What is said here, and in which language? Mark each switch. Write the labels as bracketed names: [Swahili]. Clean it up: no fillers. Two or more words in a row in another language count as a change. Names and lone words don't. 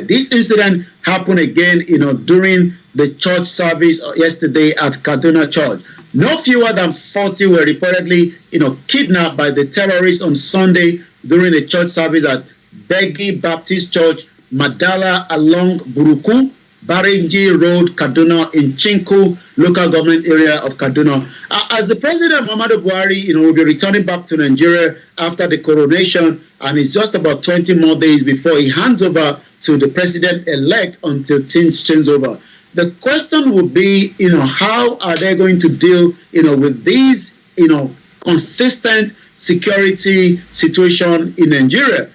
[English] This incident happened again, during the church service yesterday at Kaduna Church. No fewer than 40 were reportedly, kidnapped by the terrorists on Sunday during the church service at Begi Baptist Church, Madala along Buruku, Barinji Road, Kaduna, in Chinku, local government area of Kaduna. As the President Muhammadu Buhari, will be returning back to Nigeria after the coronation, and it's just about 20 more days before he hands over to the President-elect until things change over. The question would be, how are they going to deal, with these, consistent security situation in Nigeria?